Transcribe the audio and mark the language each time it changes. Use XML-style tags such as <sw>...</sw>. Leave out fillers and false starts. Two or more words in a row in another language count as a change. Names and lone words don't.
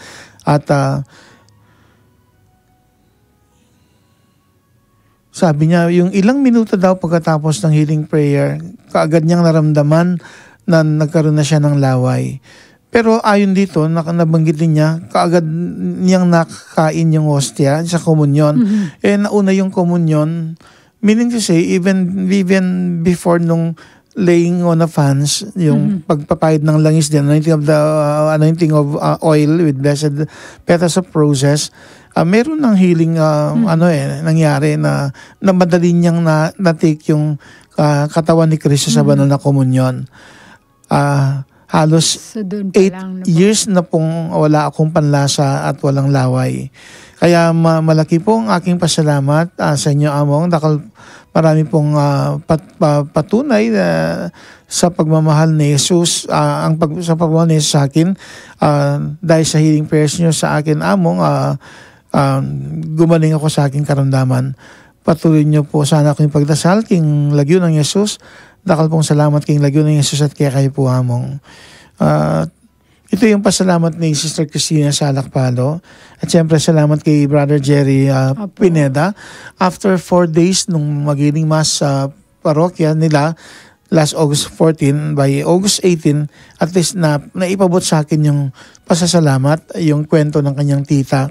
<tl>At sabi niya, yung ilang minuto daw pagkatapos ng</tl> <en>healing prayer,</en> <tl>kaagad niyang naramdaman na nagkaroon na siya ng laway. Pero ayon dito, nabanggit din niya, kaagad niyang nakakain yung hostia sa komunyon. Nauna yung komunyon,</tl> <en>meaning to say, even before nung laying on of hands,</en> <tl>yung pagpapahid ng langis din,</tl> <en>anointing of oil with blessed petals of roses,</en> <tl>meron ng healing nangyari na madali niyang na-take yung katawan ni Kristo sa banal na komunyon. Halos 8 years na pong wala akong panlasa at walang laway. Kaya malaki pong aking pasalamat sa inyo, Among. Marami pong patunay sa pagmamahal ni Jesus, sa pagmamahal ni Jesus sa akin, dahil sa</tl> <en>healing prayers</en> <tl>niyo sa akin, Among, gumaling ako sa aking karamdaman. Patuloy niyo po sana akong pagdasal</tl> <pam>king lagyo ng Jesus. Dakal pong salamat king lagyo ng Jesus at kaya kayo po, Among.</pam> <tl>Ito yung pasalamat ni Sister Cristina Salakpalo. At siyempre salamat kay Brother Jerry Pineda.</tl> <en>After 4 days</en> <tl>nung mag-healing mass sa parokya nila,</tl> <en>last August 14, by August 18, at least</en> <tl>naipabot sa akin yung pasasalamat, yung kwento ng kanyang tita.</tl>